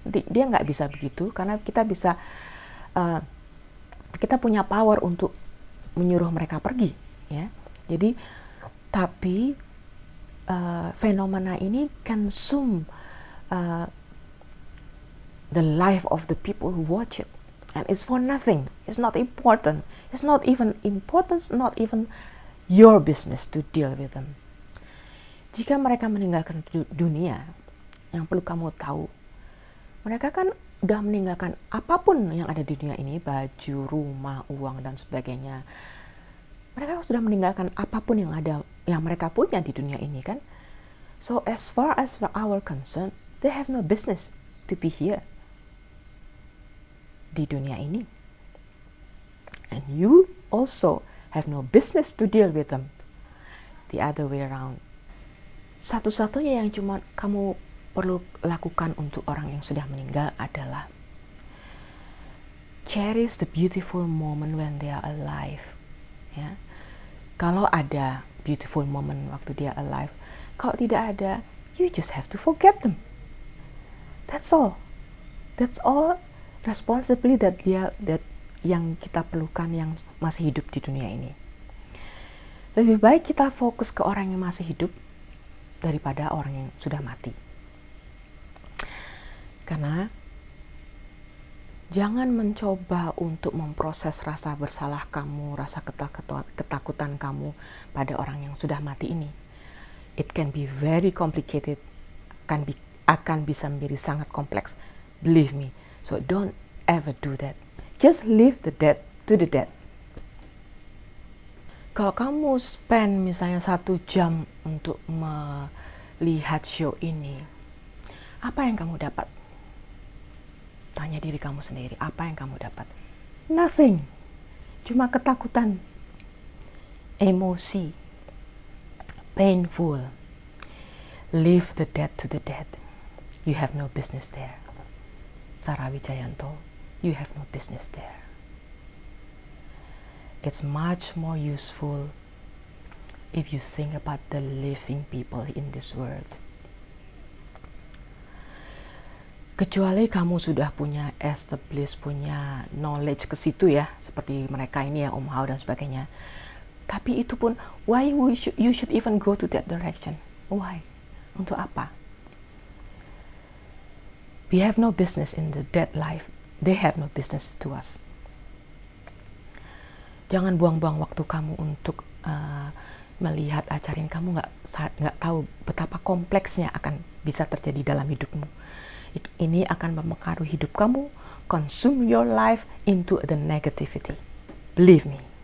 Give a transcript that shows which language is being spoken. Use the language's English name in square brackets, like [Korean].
[Indonesian] Dia nggak bisa begitu, karena kita bisa, kita punya power untuk menyuruh mereka pergi, ya. Jadi, tapi fenomena ini [English] consume the life of the people who watch it, and it's for nothing. It's not important. It's not even important. Not even your business to deal with them. [Indonesian] Jika mereka meninggalkan dunia, yang perlu kamu tahu, mereka kan udah meninggalkan apapun yang ada di dunia ini, baju, rumah, uang, dan sebagainya. Mereka sudah meninggalkan apapun yang ada, yang mereka punya di dunia ini, kan? [English] So as far as our concern, they have no business to be here [Indonesian] di dunia ini. [English] And you also have no business to deal with them the other way around. [Indonesian] Satu-satunya yang cuma kamu perlu lakukan untuk orang yang sudah meninggal adalah [English] cherish the beautiful moment when they are alive, [Indonesian] ya. Kalau ada [English] beautiful moment [Indonesian] waktu dia [English] alive, [Indonesian] kalau tidak ada, [English] you just have to forget them. That's all. That's all responsibility that [Indonesian] yang kita perlukan yang masih hidup di dunia ini. Lebih baik kita fokus ke orang yang masih hidup daripada orang yang sudah mati. Karena jangan mencoba untuk memproses rasa bersalah kamu, rasa ketakutan kamu pada orang yang sudah mati ini. [English] It can be very complicated, [Indonesian] akan bisa menjadi sangat kompleks. [English] Believe me. So don't ever do that. Just leave the dead to the dead. [Indonesian] Kalau kamu spend misalnya 1 jam untuk melihat show ini, apa yang kamu dapat? Tanya diri kamu sendiri, apa yang kamu dapat? [English] Nothing. [Indonesian] Cuma ketakutan, emosi, [English] painful. Leave the dead to the dead. You have no business there. Sarah Wijayanto, you have no business there. It's much more useful if you think about the living people in this world. [Indonesian] Kecuali kamu sudah punya established, punya knowledge ke situ, ya, seperti mereka ini ya, Om Hao dan sebagainya. Tapi itu pun, [English] why you should even go to that direction? Why? [Indonesian] Untuk apa? [English] We have no business in the dead life. They have no business to us. [Indonesian] Jangan buang-buang waktu kamu untuk melihat acara ini. Kamu nggak tahu betapa kompleksnya akan bisa terjadi dalam hidupmu. Ini akan mempengaruhi hidup kamu, [English] consume your life into the negativity. Believe me.